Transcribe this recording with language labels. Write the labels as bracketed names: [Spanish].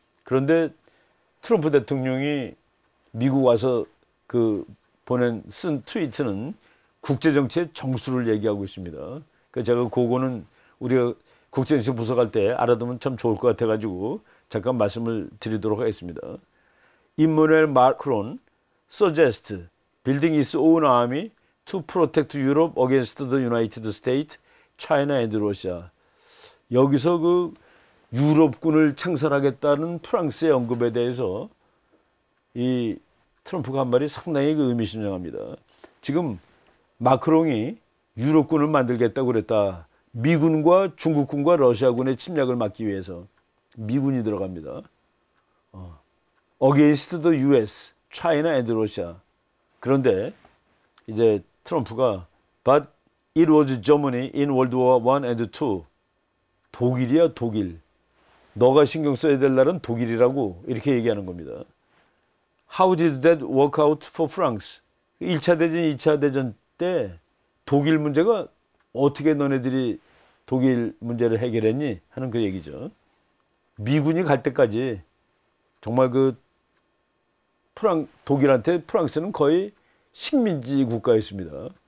[Korean] 그런데 트럼프 대통령이 미국 와서 그 쓴 트위트는 국제정치의 정수를 얘기하고 있습니다. 그러니까 제가 그거는 우리가 국제정치 부서 갈 때 알아두면 참 좋을 것 같아가지고 잠깐 말씀을 드리도록 하겠습니다. [English] 임마누엘 마크론 suggest building its own army to protect Europe against the United States, China and Russia. [Korean] 여기서 그 유럽군을 창설하겠다는 프랑스의 언급에 대해서 이 트럼프가 한 말이 상당히 그 의미심장합니다. 지금 마크롱이 유럽군을 만들겠다고 그랬다. 미군과 중국군과 러시아군의 침략을 막기 위해서 미군이 들어갑니다. [English] Against the US, China and Russia. [Korean] 그런데 이제 트럼프가 [English] But it was Germany in World War I and II. [Korean] 독일이야, 독일. 너가 신경 써야 될 날은 독일이라고 이렇게 얘기하는 겁니다. [English] How did that work out for France? [Korean] 1차 대전, 2차 대전 때 독일 문제가 어떻게 너네들이 독일 문제를 해결했니? 하는 그 얘기죠. 미군이 갈 때까지 정말 그 독일한테 프랑스는 거의 식민지 국가였습니다.